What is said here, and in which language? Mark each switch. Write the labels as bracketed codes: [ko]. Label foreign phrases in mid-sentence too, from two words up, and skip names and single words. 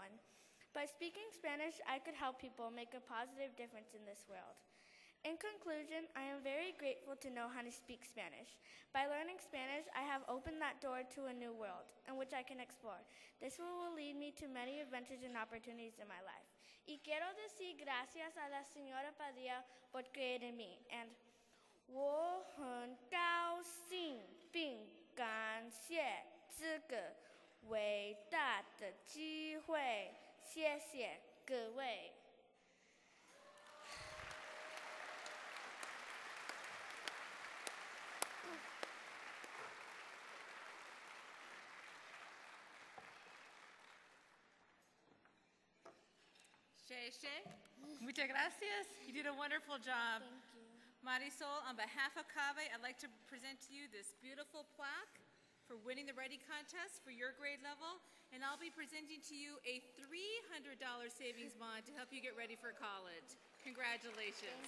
[en] By speaking Spanish, I could help people make a positive difference in this world. In conclusion, I am very grateful to know how to speak Spanish. By learning Spanish, I have opened that door to a new world in which I can explore. This will lead me to many adventures and opportunities in my life. [es] Y quiero decir gracias a la señora Padilla por creer en mí. [zh] And 我很高兴并感谢这个伟大的机会。谢谢各位。 [es] Shay, muchas gracias. [en] You did a wonderful job. Thank you. Marisol, on behalf of CABE, I'd like to present to you this beautiful plaque for winning the writing contest for your grade level, and I'll be presenting to you a $300 savings bond to help you get ready for college. Congratulations.